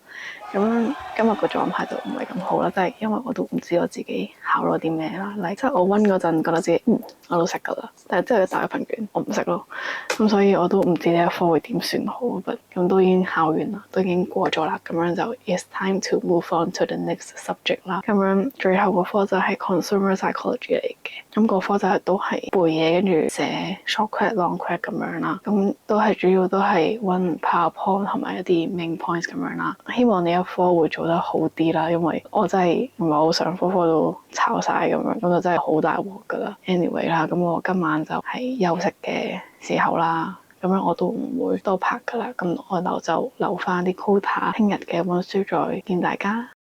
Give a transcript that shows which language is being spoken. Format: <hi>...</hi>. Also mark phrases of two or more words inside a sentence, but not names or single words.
<yue>咁今日個狀態就唔係咁好啦，即係因為我都唔知我自己考咗啲咩啦。即係我溫嗰陣覺得自己我都識噶啦，但係之後一打開份卷我唔識咯，咁所以我都唔知呢一科會點算好。咁都已經考完啦，都已經過咗啦，咁樣就</yue> <en>it's time to move on to the next subject</en> <yue>啦。咁樣最後嗰科就係</yue> <en>consumer psychology</en> <yue>嚟嘅，咁嗰科就係都係背嘢，跟住寫</yue> <en>short quote、long quote</en> <yue>咁樣啦。咁都係主要都係溫 PowerPoint 同埋一啲</yue> <en>main points</en> <yue>咁樣啦。希望呢一科會做得好啲啦，因為我真係唔係好想科科都炒晒咁樣，咁就真係好大鑊噶啦。Anyway 啦，咁我今晚就係休息嘅時候啦，咁樣我都唔會多拍噶啦，咁我就留翻啲 quota， 聽日嘅溫書再見大家。</yue>